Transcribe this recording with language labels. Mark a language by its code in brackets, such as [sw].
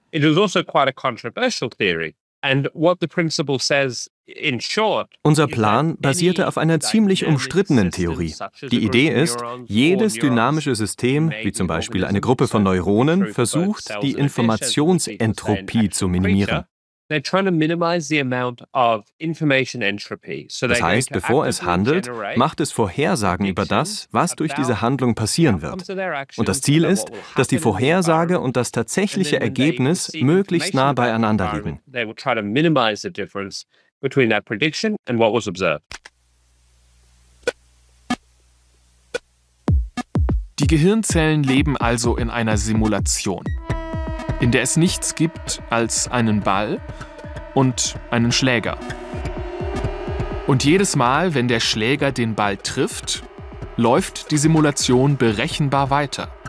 [en] It is also quite a controversial theory. And what the principle says in short, [de] unser Plan basierte auf einer ziemlich umstrittenen Theorie. Die Idee ist, jedes dynamische System, wie zum Beispiel eine Gruppe von Neuronen, versucht, die Informationsentropie zu minimieren. [en] They're trying to minimize the amount of information entropy. [de] Das heißt, bevor es handelt, macht es Vorhersagen über das, was durch diese Handlung passieren wird. Und das Ziel ist, dass die Vorhersage und das tatsächliche Ergebnis möglichst nah beieinander liegen. [en] They will try to minimize the difference between that prediction and what was observed. [de] Die Gehirnzellen leben also in einer Simulation, in der es nichts gibt als einen Ball und einen Schläger. Und jedes Mal, wenn der Schläger den Ball trifft, läuft die Simulation berechenbar weiter.